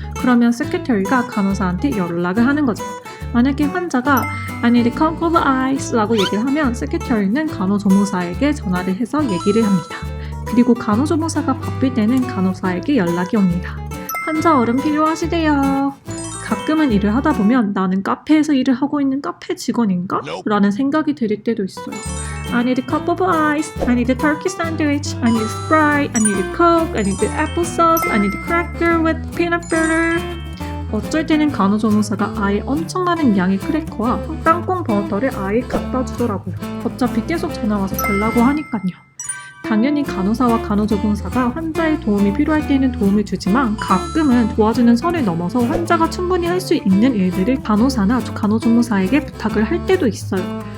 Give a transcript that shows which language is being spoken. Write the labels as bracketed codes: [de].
[ko] 그러면 세크터리가 간호사한테 연락을 하는 거죠. 만약에 환자가 [en] I need a cup of ice [ko] 라고 얘기를 하면 세크터리는 간호조무사에게 전화를 해서 얘기를 합니다. 그리고 간호조무사가 바쁠 때는 간호사에게 연락이 옵니다. 환자 얼음 필요하시대요. 가끔은 일을 하다 보면 나는 카페에서 일을 하고 있는 카페 직원인가? 라는 생각이 들 때도 있어요. [en] I need a cup of ice, I need a turkey sandwich, I need a Sprite, I need a Coke, I need applesauce, I need a cracker with peanut butter. [ko] 어쩔 때는 간호조무사가 아예 엄청 많은 양의 크래커와 땅콩 버터를 아예 갖다 주더라고요. 어차피 계속 전화와서 달라고 하니까요. 당연히 간호사와 간호조무사가 환자의 도움이 필요할 때는 도움을 주지만 가끔은 도와주는 선을 넘어서 환자가 충분히 할 수 있는 일들을 간호사나 간호조무사에게 부탁을 할 때도 있어요.